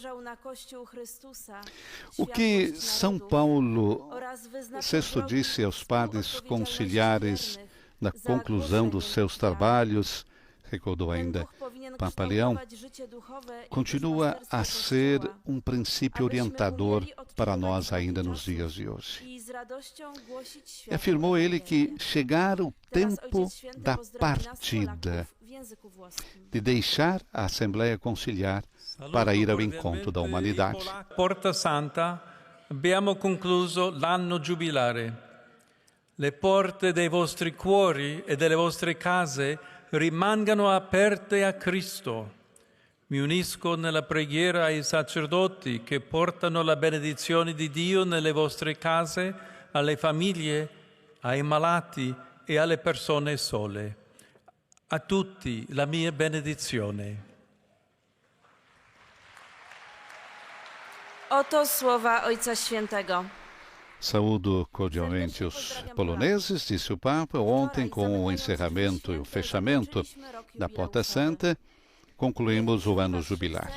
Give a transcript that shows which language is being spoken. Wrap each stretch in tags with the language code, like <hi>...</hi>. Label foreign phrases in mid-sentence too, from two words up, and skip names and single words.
<pt>O que São Paulo VI disse aos padres conciliares na conclusão dos seus trabalhos, recordou ainda Papa Leão, continua a ser um princípio orientador para nós ainda nos dias de hoje. E afirmou ele que chegar o tempo da partida, de deixar a Assembleia Conciliar para ir ao encontro da humanidade.</pt> <it>Porta Santa, abbiamo concluso l'anno giubilare. Le porte dei vostri cuori e delle vostre case rimangano aperte a Cristo. Mi unisco nella preghiera ai sacerdoti che portano la benedizione di Dio nelle vostre case, alle famiglie, ai malati e alle persone sole. A tutti la mia benedizione.</it> <pl>Oto słowa Ojca Świętego.</pl> <pt>Saúdo cordialmente os poloneses, disse o Papa, ontem com o encerramento e o fechamento da Porta Santa, concluímos o ano jubilar.</pt>